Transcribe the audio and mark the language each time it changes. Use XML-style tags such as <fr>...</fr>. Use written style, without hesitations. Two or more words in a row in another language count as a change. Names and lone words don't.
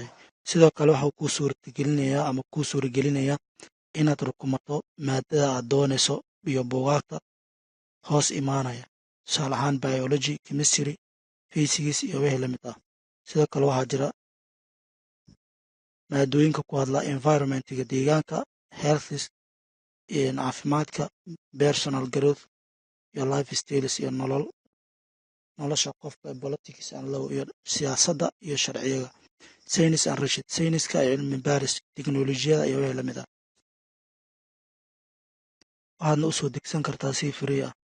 <so>Sidoo kale waxa uu kuu suuragelinayaa inaad rukumato maadada aad doonayso iyo buugaagta hoos imaanaya, tusaale ahaan</so> <en>biology, chemistry, physics</en> <so>iyo wixii la mid ah. Sidoo kale waxaa jira maadooyinka ku hadla environmentiga, deegaanka, health, caafimaadka,</so> <en>personal growth</en> <so>iyo</so> <en>life styles</en> <so>iyo nolosha qofka,</so> <en>politics and law</en> <so>iyo siyaasadda iyo sharciga,</so> <en>science and research,</en> <so>sayniska iyo cilmi baaris, tiknoolajiyada iyo wixii la mid ah. Waxaadna u soo degsan kartaa si free ah.</so>